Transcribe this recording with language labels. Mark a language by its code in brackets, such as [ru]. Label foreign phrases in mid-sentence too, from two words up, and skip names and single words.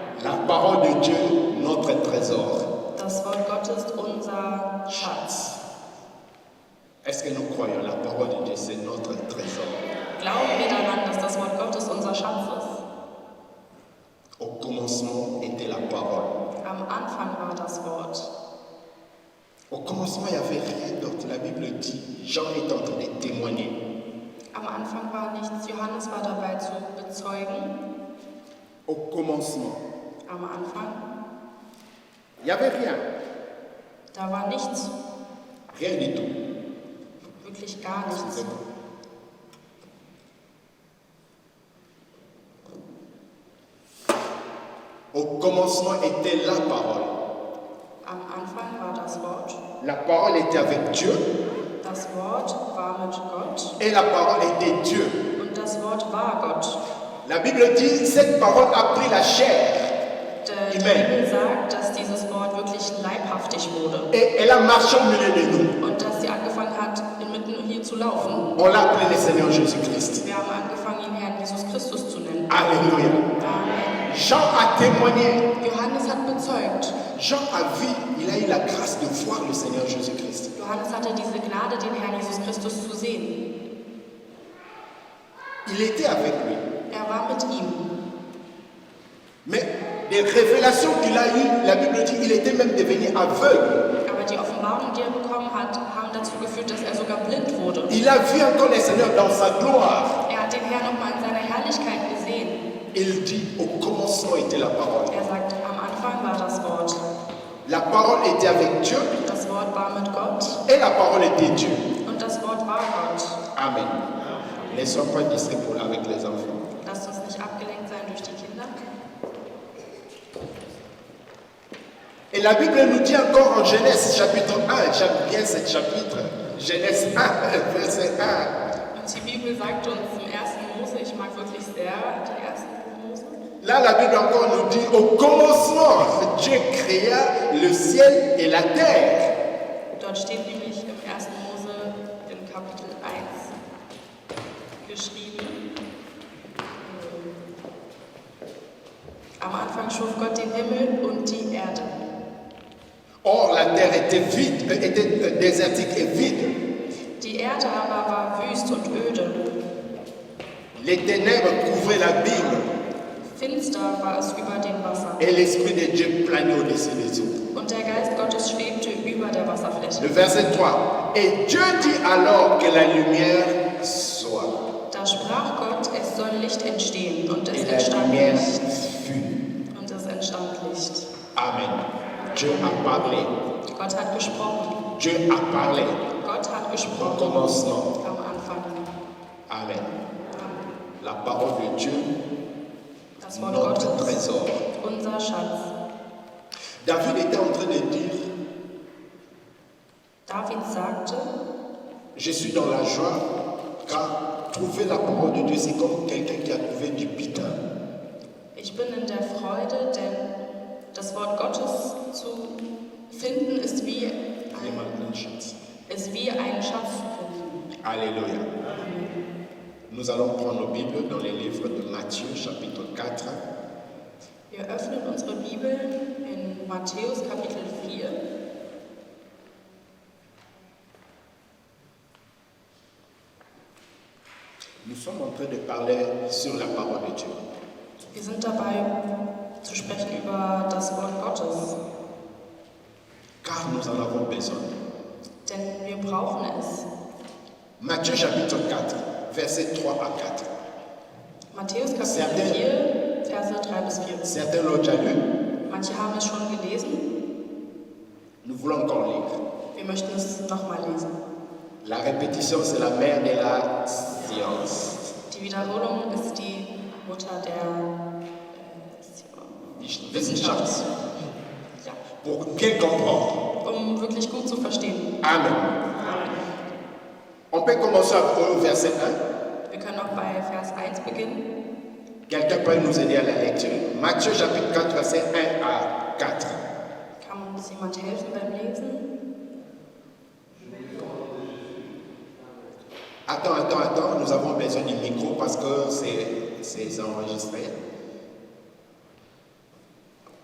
[fr] La parole de Dieu, notre trésor. [de] Das Wort Gottes ist unser Schatz. [fr] Est-ce que nous croyons la parole de Dieu, c'est notre trésor? [de] Glauben wir daran, dass das Wort Gottes unser Schatz ist? [fr] Au commencement était la parole. [de] Am Anfang war das Wort. [fr] Au commencement, il n'y avait rien d'autre. La Bible dit, Jean est en train de témoigner. [de] Am Anfang war nichts. Johannes war dabei zu bezeugen. [fr] Au commencement, [de] Am Anfang, [fr] il n'y avait rien. [de] da war nichts. [fr] Rien du tout. [de] Wirklich gar nichts. [fr] Au commencement était la parole. [de] Am Anfang war das Wort. [fr] La parole était avec Dieu [de] Das Wort war mit Gott. [fr] et la parole était Dieu. [de] Und das Wort war Gott. [fr] La Bible dit, cette parole a pris la chair [de] Die Amen. Bibel sagt, dass dieses Wort wirklich leibhaftig wurde. [fr] et elle a marché au milieu de nous. [de] Und dass sie angefangen hat, inmitten hier zu laufen. [fr] On l'a appelé le Seigneur Jésus-Christ. [de] Wir haben angefangen, ihn Herrn Jesus Christus zu nennen. [fr] Alléluia. [de] Amen. [fr] Jean a témoigné. [de] Johannes hat bezeugt. [fr] Jean a vu, il a eu la grâce de voir le Seigneur Jésus-Christ. [de] Johannes hatte diese Gnade, den Herrn Jesus Christus zu sehen. [fr] Il était avec lui. [de] Er war mit ihm. [fr] Mais les révélations qu'il a eues, la Bible dit, il était même devenu aveugle. [de] Aber die Offenbarung, die er bekommen hat, haben dazu geführt, dass er sogar blind wurde. [fr] Il a vu encore le Seigneur dans sa gloire. [de] Er hat den Herrn nochmal in seiner Herrlichkeit gesehen. [fr] Il dit, au commencement était la parole. [de] Er sagt, am Anfang war das Wort. [fr] La parole était avec Dieu [de] Das Wort war mit Gott [fr] et la parole était Dieu. [de] und das Wort war Gott. Amen. [fr] Ne sois pas distrait avec les enfants. [de] Lasst uns nicht abgelenkt sein durch die Kinder. [fr] Et la Bible nous dit encore en Genèse chapitre 1, j'aime bien ce chapitre, Genèse 1, verset 1. [de] Und die Bibel sagt uns im 1. Mose, ich mag wirklich sehr die 1. Mose. [fr] Là, la Bible encore nous dit, au commencement, Dieu créa le ciel et la terre. [de] Dort steht nämlich im 1. Mose im Kapitel 1 geschrieben. Am Anfang schuf Gott den Himmel und die Erde. [fr] Or, la terre était vide, était désertique et vide. [de] Die Erde aber war wüst und öde. [fr] Les ténèbres couvraient l'abîme [de] Finster war es über dem Wasser. [fr] et l'Esprit de Dieu planait au-dessus des eaux. [de] Und der Geist Gottes schwebte über der Wasserfläche. [fr] Le verset 3. Et Dieu dit alors que la lumière soit. [de] Da sprach Gott, es soll Licht entstehen. Und es [fr] Et la [de] entstand [fr] lumière [de] Licht. [fr] fut. [de] Und es entstand Licht. [fr] Amen. Dieu a parlé. [de] Gott hat gesprochen. [fr] Dieu a parlé. [de] Gott hat [fr] Au [de] gesprochen. [fr] commencement. [de] Am Anfang. [fr] Amen. La parole de Dieu, [de] Das Wort [fr] notre [de] Gottes, [fr] trésor. [de] unser Schatz. [fr] David était en train de dire, [de] David sagte, [fr] je suis dans la joie, car trouver la parole de Dieu, c'est comme quelqu'un qui a trouvé du butin. [de] ich bin in der Freude, denn das Wort Gottes zu finden ist wie einen Schatz zu finden. [fr] Alléluia. Nous allons prendre nos Bibles dans les livres de Matthieu, chapitre 4. [de] Wir öffnen unsere Bibel in Matthäus Kapitel 4. [fr] Nous sommes en train de parler sur la parole de Dieu. [de] Wir sind dabei zu sprechen über das Wort Gottes, [fr] Car nous en avons besoin. [de] denn wir brauchen es. [fr] Matthieu, chapitre 4, versets 3 à 4. [de] Matthäus Kapitel 4, Verse 3 bis 4. [fr] Certains l'ont déjà lu. [de] Manche haben es schon gelesen, [fr] Nous voulons encore lire. [de] wir möchten es nochmal lesen. [fr] La répétition, c'est la mère de la science. [de] Die Wiederholung ist die Mutter der Wissenschaft. Ja, [fr] Pour bien comprendre. [de] um wirklich gut zu verstehen. Amen. [fr] On peut commencer au verset 1. [de] Wir können auch bei Vers 1 beginnen. [fr] Quelqu'un peut nous aider à la lecture. Matthieu chapitre 4, verset 1 à 4. [de] Kann uns jemand helfen beim Lesen? [fr] Attends, nous avons besoin du micro parce que c'est enregistré.